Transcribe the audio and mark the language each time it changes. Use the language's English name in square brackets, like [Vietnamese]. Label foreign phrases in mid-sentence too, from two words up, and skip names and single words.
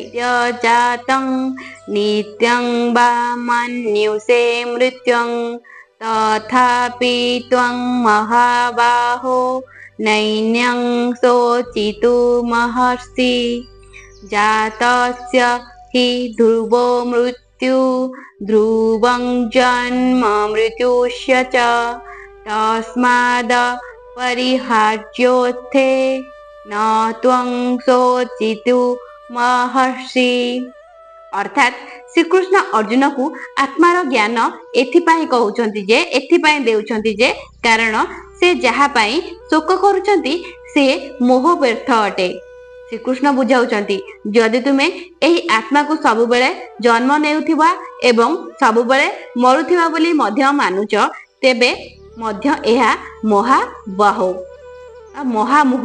[Sanskrit] ଜାତଂ ନିତ୍ୟଂ ବା ମନ୍ୟୁଷେ ମୃତ୍ୟୁଂ ତଥାପି ତ୍ୱଂ ମହାବାହୋ ନୈନ୍ୟଂ ଶୋଚିତୁମହର୍ଷି। ଜାତସ୍ୟ हि ଧ୍ରୁବೋ ମୃତ୍ୟୁ ଧ୍ରୁବଂ ଜନ୍ମ ମୃତ୍ୟୁଶ୍ଚ च तस्माद् परिहार्योऽर्थे न त्वं शोचितुमर्हसि। [Odia] ଅର୍ଥାତ୍ ଶ୍ରୀକୃଷ୍ଣ ଅର୍ଜୁନକୁ ଆତ୍ମାର ଜ୍ଞାନ ଏଥିପାଇଁ ଦେଉଛନ୍ତି ଯେ କାରଣ ସେ ଯାହା ପାଇଁ ଶୋକ କରୁଛନ୍ତି ସେ ମୋହ ବ୍ୟର୍ଥ ଅଟେ। ଶ୍ରୀକୃଷ୍ଣ ବୁଝାଉଛନ୍ତି, ଯଦି ତୁମେ ଏହି ଆତ୍ମାକୁ ସବୁବେଳେ ଜନ୍ମ ନେଉଥିବା ଏବଂ ସବୁବେଳେ ମରୁଥିବା ବୋଲି ମଧ୍ୟ ମାନୁଛ, ତେବେ ମଧ୍ୟ ଏହା ମହାମୋହ।